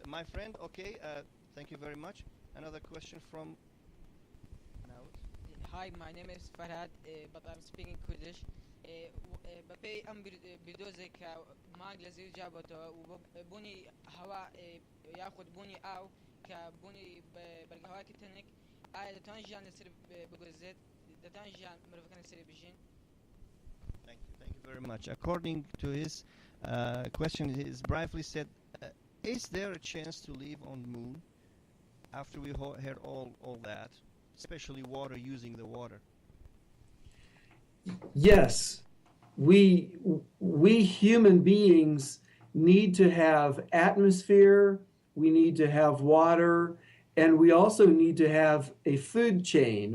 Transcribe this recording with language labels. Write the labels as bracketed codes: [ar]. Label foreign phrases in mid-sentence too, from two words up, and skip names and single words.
[en] My friend, okay, thank you very much. Another question from Hi, my name is Farhad, but I'm speaking Kurdish. [ku] بپی ام بدوزه که مانگ لزیر جابته و بونی هوا یاخد بونی او که بونی برگه هوا که تنک آیا دتان جان لسر بگوزد دتان جان مرفقان لسر بجین [en] Thank you very much. According to his question, he's briefly said, is there a chance to live on the moon after we heard all that, especially water, using the water? Yes, we human beings need to have atmosphere, we need to have water, and we also need to have a food chain.